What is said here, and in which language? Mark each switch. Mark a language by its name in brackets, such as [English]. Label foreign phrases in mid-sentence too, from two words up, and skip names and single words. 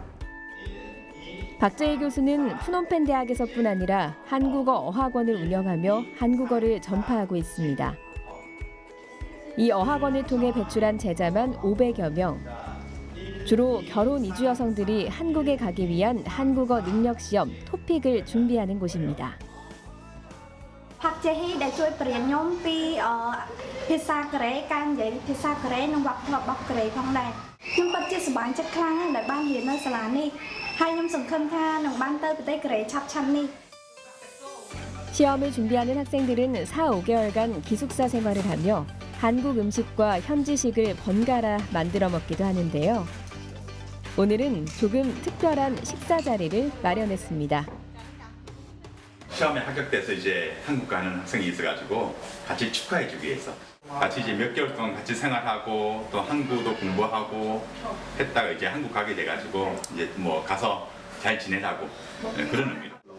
[Korean] 박재희 교수는 푸놈펜 대학에서뿐 아니라 한국어 어학원을 운영하며 한국어를 전파하고 있습니다. 이 어학원을 통해 배출한 제자만 500여 명. 주로 결혼 이주 여성들이 한국에 가기 위한 한국어 능력 시험 토픽을 준비하는 곳입니다. [Khmer] Park Jae-hee ដែលជួយបរៀនខ្ញុំពីភាសាកូរ៉េការនិយាយភាសាកូរ៉េនិងវប្បធម៌របស់កូរ៉េផងដែរខ្ញុំពិតជាសប្បាយចិត្តខ្លាំងណាស់ដែលបានរៀននៅសាលានេះហើយខ្ញុំសង្ឃឹមថានឹងបានទៅប្រទេសកូរ៉េឆាប់ៗនេះ [Korean] 시험을 준비하는 학생들은 4-5개월간 기숙사 생활을 하며 한국 음식과 현지식을 번갈아 만들어 먹기도 하는데요. 오늘은 조금 특별한 식사 자리를 마련했습니다. 시험에 합격돼서 이제 한국 가는 학생이 있어가지고 같이 축하해주기 위해서 같이 이제 몇 개월 동안 같이 생활하고 또 한국어도 공부하고 했다가 이제 한국 가게 돼가지고 이제 뭐 가서 잘 지내라고 그런 의미로.